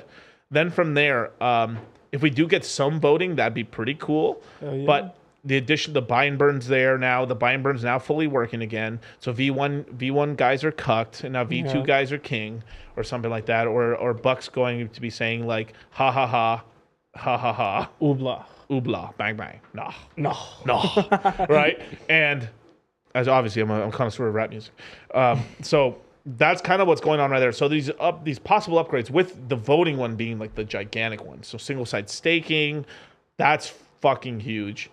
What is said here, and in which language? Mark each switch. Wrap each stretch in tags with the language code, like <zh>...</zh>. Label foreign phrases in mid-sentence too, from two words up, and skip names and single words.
<en>Then from there, if we do get some voting, that'd be pretty cool. Oh, yeah. But the buy and burn's there now. The buy and burn's now fully working again. So V1 guys are cucked, and now V2 guys are king, or something like that. Or Buck's going to be saying like ha ha ha, ha ha ha, oobla, bang bang, no, right? And as obviously I'm a connoisseur of rap music, so that's kind of what's going on right there. So these possible upgrades with the voting one being like the gigantic one. So single site staking, that's fucking huge.</en>